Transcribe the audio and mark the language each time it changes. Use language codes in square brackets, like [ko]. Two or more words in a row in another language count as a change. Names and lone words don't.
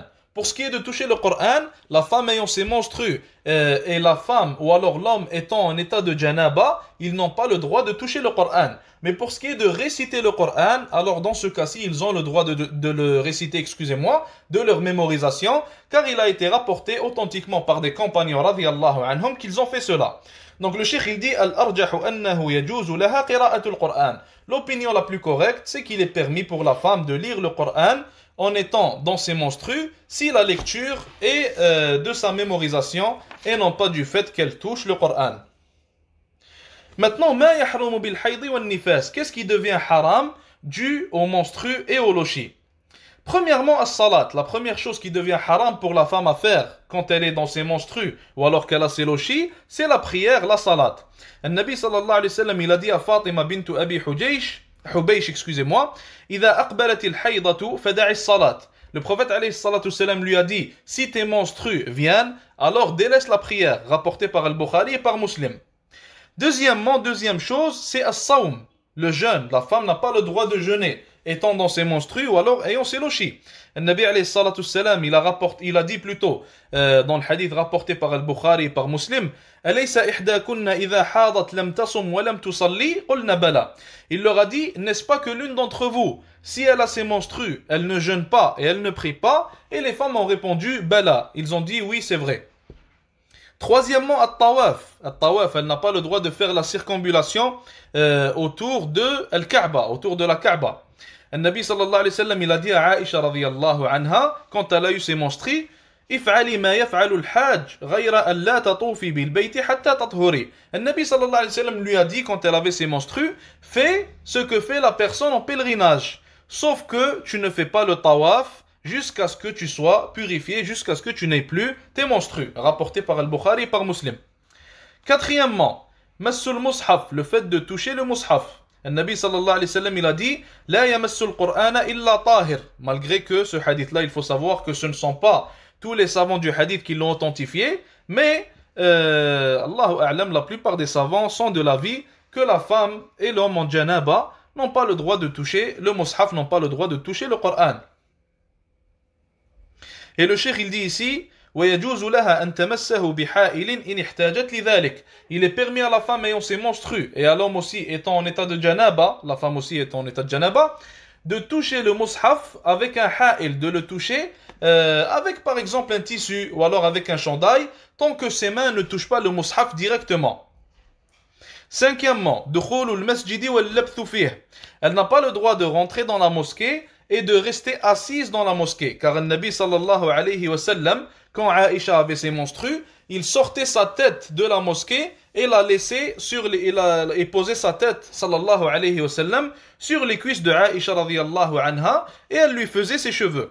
[fr] Pour ce qui est de toucher le Coran, la femme ayant ses menstrues et la femme ou alors l'homme étant en état de janaba, ils n'ont pas le droit de toucher le Coran. Mais pour ce qui est de réciter le Coran, alors dans ce cas-ci, ils ont le droit de le réciter, de leur mémorisation, car il a été rapporté authentiquement par des compagnons [ar] رضي الله عنهم [fr] qu'ils ont fait cela. Donc le cheikh il dit [ar] الأرجح أنه يجوز لها قراءة القرآن. [fr] L'opinion la plus correcte, c'est qu'il est permis pour la femme de lire le Coran en étant dans ses menstrues, si la lecture est de sa mémorisation et non pas du fait qu'elle touche le Coran. Maintenant, [ar] ما يحرم بالحيض والنفاس. [fr] Qu'est-ce qui devient haram dû aux menstrues et aux lochis? Premièrement, as-salat, la première chose qui devient haram pour la femme à faire quand elle est dans ses menstrues ou alors qu'elle a ses lochis, c'est la prière, la salat. Le Nabi [ar] صلى الله عليه وسلم, [fr] il a dit à Fatima bint Abi Hubaysh, excusez-moi, [ar] إذا أقبلت الحيضة فدع الصلاة. [fr] Le prophète [ar] عليه الصلاة والسلام [fr] lui a dit, si tes menstrues viennent, alors délaisse la prière, rapporté par Al-Bukhari et par Muslim. Deuxièmement, deuxième chose, c'est as-sawm, le jeûne. La femme n'a pas le droit de jeûner, étant dans ses menstrues ou alors ayant ses lochis. Le Nabi [ar] عليه الصلاة والسلام, [fr] il a dit plutôt, dans le hadith rapporté par Al-Bukhari et par Muslim, [ar] أليس إحداكن إذا حاضت لم تصم ولم تصلي قلنا بلى. [fr] Il leur a dit, n'est-ce pas que l'une d'entre vous, si elle a ses menstrues, elle ne jeûne pas et elle ne prie pas? Et les femmes ont répondu, bala. Ils ont dit, oui, c'est vrai. Troisièmement, at-tawaf. At-tawaf, elle n'a pas le droit de faire la circambulation autour de Al-Kaaba, autour de la Kaaba. Le Nabi [ar] صلى الله عليه وسلم, [fr] il a dit à Aïcha [ar] رضي الله عنها, [fr] quand elle a eu ses menstrues, [ar] افعلي ما يفعل الحاج غير أن لا تطوفي بالبيت حتى تطهري. [fr] Le Nabi [ar] صلى الله عليه وسلم [fr] lui a dit quand elle avait ses menstrues, fais ce que fait la personne en pèlerinage, sauf que tu ne fais pas le tawaf jusqu'à ce que tu sois purifié, jusqu'à ce que tu n'aies plus tes menstrues, rapporté par Al-Bukhari et par Muslim. Quatrièmement, [ar] مس المصحف, [fr] le fait de toucher le mushaf. [ar] Le نبي صلى الله عليه وسلم, [fr] il a dit [ar] لا يمس القرآن إلا طاهر. [fr] Malgré que ce hadith-là, il faut savoir que ce ne sont pas tous les savants du hadith qui l'ont authentifié, mais [ar] الله أعلم, [fr] la plupart des savants sont de l'avis que la femme et l'homme en janaba n'ont pas le droit de toucher le mushaf, n'ont pas le droit de toucher le Coran. Et le cheikh il dit ici, [ar] وَيَجُوزُ لَهَا أَن تَمَسَّهُ بِحَائِلٍ إِنِ احْتَاجَتْ لِذَلِكَ. [fr] Il est permis à la femme ayant ses menstrues et à l'homme aussi étant en état de janaba, la femme aussi étant en état de janaba, de toucher le mushaf avec un ha'il, de le toucher avec par exemple un tissu ou alors avec un chandail, tant que ses mains ne touchent pas le mushaf directement. Cinquièmement, [ar] دخول المسجد واللبث فيه. [fr] Elle n'a pas le droit de rentrer dans la mosquée et de rester assise dans la mosquée, car le Nabi [ar] صلى الله عليه وسلم, [fr] quand Aïcha avait ses menstrues, il sortait sa tête de la mosquée et la laissait et posait sa tête [ar] صلى الله عليه وسلم [fr] sur les cuisses de Aïcha [ar] رضي الله عنها [fr] et elle lui faisait ses cheveux.